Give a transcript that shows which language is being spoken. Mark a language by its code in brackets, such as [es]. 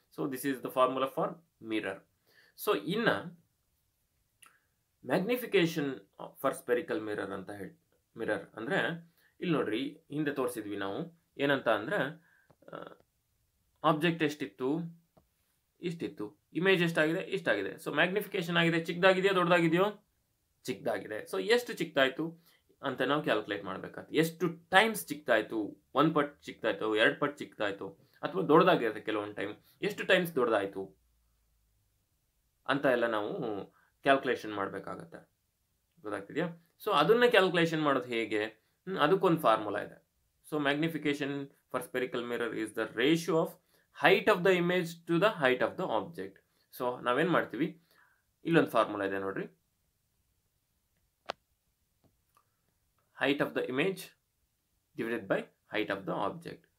[en] So this is the formula for mirror. So in magnification for spherical mirror [kn] ಅಂತ ಹೇಳಿ, mirror ಅಂದರೆ ಇಲ್ಲಿ ನೋಡ್ರಿ, ಹಿಂದೆ ತೋರಿಸಿದ್ವಿ ನಾವು. ಏನಂತ ಅಂದರೆ ಆಬ್ಜೆಕ್ಟ್ ಎಷ್ಟಿತ್ತು, ಇಷ್ಟಿತ್ತು. ಇಮೇಜ್ ಎಷ್ಟಾಗಿದೆ, ಇಷ್ಟಾಗಿದೆ. ಸೊ ಮ್ಯಾಗ್ನಿಫಿಕೇಶನ್ ಆಗಿದೆ, ಚಿಕ್ಕದಾಗಿದೆಯೋ ದೊಡ್ಡದಾಗಿದೆಯೋ? ಚಿಕ್ಕದಾಗಿದೆ. ಸೊ ಎಷ್ಟು ಚಿಕ್ಕದಾಯಿತು ಅಂತ ನಾವು ಕ್ಯಾಲ್ಕುಲೇಟ್ ಮಾಡಬೇಕಾಗ್ತದೆ. ಎಷ್ಟು ಟೈಮ್ಸ್ ಚಿಕ್ಕದಾಯಿತು, 1 ಪಟ್ಟು ಚಿಕ್ಕದಾಯಿತು, 2 ಪಟ್ಟು ಚಿಕ್ಕದಾಯಿತು, ಅಥವಾ ದೊಡ್ಡದಾಗಿರುತ್ತೆ ಕೆಲವೊಂದು ಟೈಮ್, ಎಷ್ಟು ಟೈಮ್ಸ್ ದೊಡ್ಡದಾಯಿತು ಅಂತ ಎಲ್ಲ ನಾವು ಕ್ಯಾಲ್ಕುಲೇಷನ್ ಮಾಡಬೇಕಾಗತ್ತೆ. ಗೊತ್ತಾಗ್ತಿದೆಯಾ? ಸೊ ಅದನ್ನ ಕ್ಯಾಲ್ಕುಲೇಷನ್ ಮಾಡೋದು ಹೇಗೆ, ಅದಕ್ಕೊಂದು ಫಾರ್ಮುಲಾ ಇದೆ. [en] So magnification for spherical mirror is the ratio of height of the image to the height of the object. [kn] So ನಾವೇನು ಮಾಡ್ತೀವಿ, ಇಲ್ಲೊಂದು ಫಾರ್ಮುಲಾ ಇದೆ ನೋಡ್ರಿ. [en] height of the image divided by height of the object.